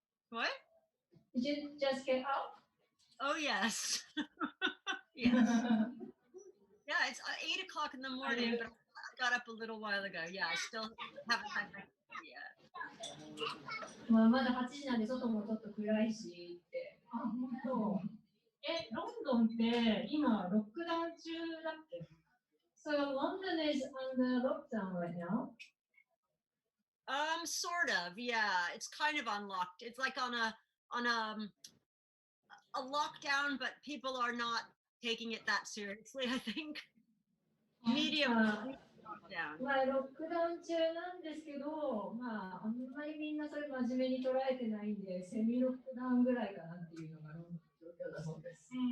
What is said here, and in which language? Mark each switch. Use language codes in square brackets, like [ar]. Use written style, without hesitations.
[en] What? Did you just get up? Oh, yes. Yes. Yeah, it's 8 o'clock in the morning, but I got up a little while ago. Yeah, I still haven't had breakfast yet. [ja] まだ8時なんで外もちょっと暗いしって。本当。ロンドンって今ロックダウン中だっけ [en] So London is under lockdown right now? Sort of. Yeah, it's kind of unlocked. It's like on a lockdown, but people are not taking it that seriously, I think. Medium lockdown. [ja] ロックダウン中なんですけど、あんまりみんなそれ真面目に捉えてないんで、セミロックダウンぐらいかなっていうのがロンドンの状況だそうです。